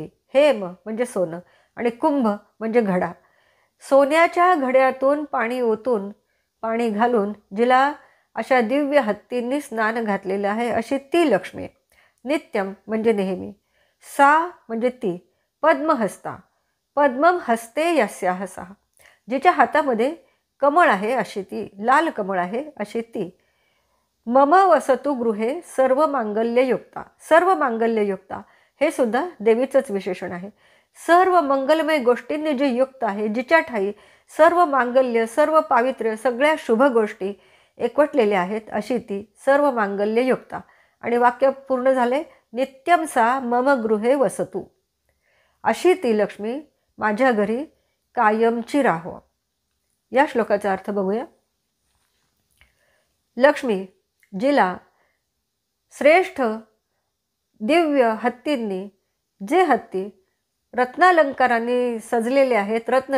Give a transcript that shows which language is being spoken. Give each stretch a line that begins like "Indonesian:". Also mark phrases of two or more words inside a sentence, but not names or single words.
Marathi: हेम म्हणजे सोनं आणि कुंभ म्हणजे घडा. सोन्याच्या घड्यातून पाणी ओतून, पाणी घालून जिला अशा दिव्य हत्तींनी स्नान घातलेलं आहे अशी ती लक्ष्मी. नित्यम म्हणजे नेहमी, सा म्हणजे ती, पद्महस्ता.
Sanskrit: पद्मम हस्ते यस्याः सा.
Marathi: जिच्या हातामध्ये कमळ आहे अशी ती, लाल कमळ आहे अशी ती.
Sanskrit: मम वसतु गृहे सर्व मांगल्ययुक्ता. सर्व मांगल्ययुक्ता
Marathi: हे सुद्धा देवीचंच विशेषण आहे. सर्व मंगलमय गोष्टींनी जी युक्त आहे, जिच्या ठाई सर्व मांगल्य, सर्व पावित्र्य, सगळ्या शुभ गोष्टी एकवटलेल्या आहेत अशी ती
Sanskrit: सर्व मांगल्ययुक्ता.
Marathi: आणि वाक्य पूर्ण झाले.
Sanskrit: नित्यम सा मम गृहे वसतु.
Marathi: अशी ती लक्ष्मी माझ्या घरी कायमची राहो. या श्लोकाचा अर्थ बघूया. लक्ष्मी जिला श्रेष्ठ दिव्य हत्तींनी, जे हत्ती रत्नालंकारांनी सजलेले आहेत, रत्न